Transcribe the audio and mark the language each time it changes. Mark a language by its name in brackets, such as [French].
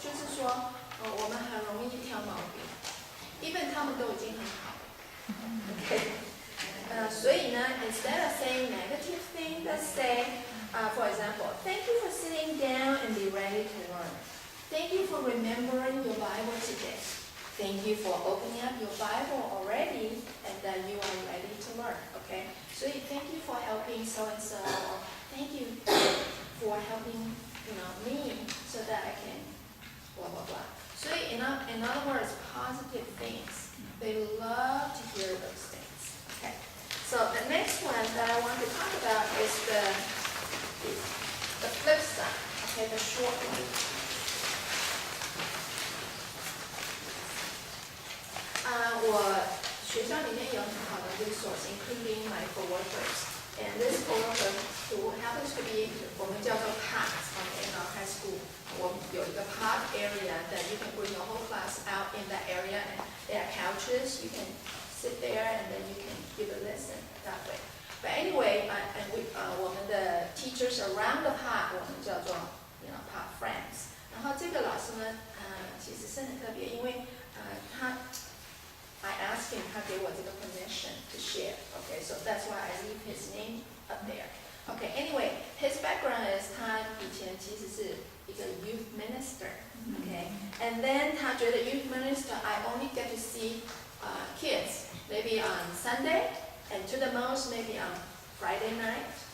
[Chinese] 就是说，我们很容易挑毛病 ，even 他们都已经很好了。 [English] Okay. [Chinese] 所以呢 [English] instead of saying negative things, let's say, for example, thank you for sitting down and be ready to learn. Thank you for remembering your Bible today. Thank you for opening up your Bible already and that you are ready to learn. Okay? [Chinese] 所以 [English] thank you for helping so and so. Thank you for helping, me so that I can blah blah blah. [Chinese] 所以 [English] in other words, positive things. They love to hear those things. Okay. So the next one that I want to talk about is the flip side. Okay, the short one. [Chinese] 我学校里面有很好的 resource, including my coworkers. [English] And this coworker who happens to be [Chinese] 我们叫做 [English] PATs in our high school. [Chinese] 我们有一个 [English] PAT area that you can bring your whole class out in that area, and there are couches. You can sit there and then you can give a lesson that way. But anyway, and [Chinese] 我们的 [English] teachers around the PAT [Chinese] 我们叫做 [English] PAT friends. [Chinese] 然后这个老师呢，其实是很特别，因为 [English] I asked him [Chinese] 他给我这个 permission to share. [English] Okay, so that's why I leave his name up there. Okay, anyway, his background is [Chinese] 他以前其实是一个 [English] youth minister. Okay, and then [Chinese] 他觉得 [English] youth minister I only get to see kids maybe on Sunday and to the most maybe on Friday night.